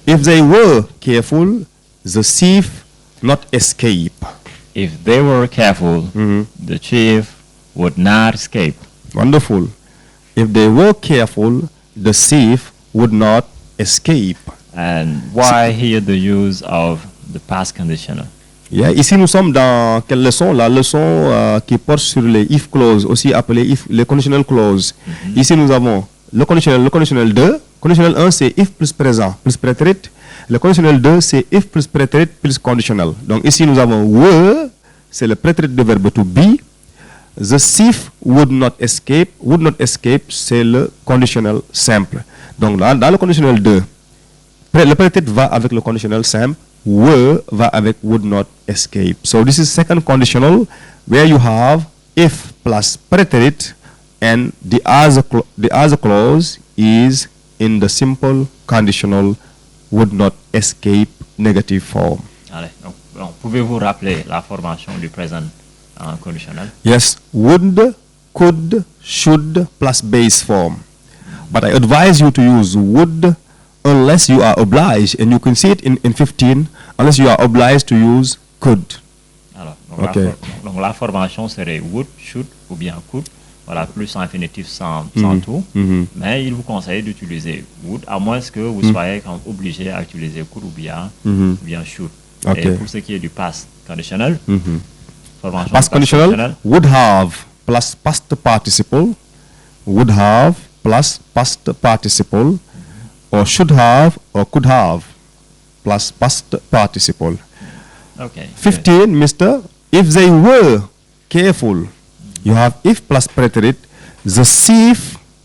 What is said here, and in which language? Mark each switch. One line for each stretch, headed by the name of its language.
English: If they were careful, the thief not escape. If they were careful, the thief would not escape. Wonderful. If they were careful, the thief would not escape. And why here the use of the past conditional?
French: Yeah, ici nous sommes dans quelle leçon? La leçon qui porte sur les if clause, aussi appelées les conditional clause. Ici nous avons le conditionnel 2. Conditionnel 1 c'est if plus présent plus prétérit. Le conditionnel 2 c'est if plus prétérit plus conditional. Donc ici nous avons were, c'est le prétérit de verbe to be.
English: The thief would not escape,
French: c'est le conditionnel simple. Donc dans le conditionnel 2, le prétérit va avec le conditionnel simple, were va avec
English: would not escape. So this is second conditional where you have if plus prétérit and the other clause is in the simple conditional would not escape negative form.
French: Allez, donc pouvez-vous rappeler la formation du présent conditionnel?
English: Yes, would, could, should plus base form. But I advise you to use would unless you are obliged, and you can see it in 15, unless you are obliged to use could.
French: Alors, donc la formation serait would, should ou bien could. Voilà, plus infinitif sans tout. Mais il vous conseille d'utiliser would, à moins que vous soyez obligé à utiliser could ou bien should. Et pour ce qui est du past conditional,
English: past conditional, would have plus past participle, would have plus past participle, or should have or could have plus past participle. Okay. 15, Mr. If they were careful, you have if plus preterit, the thief.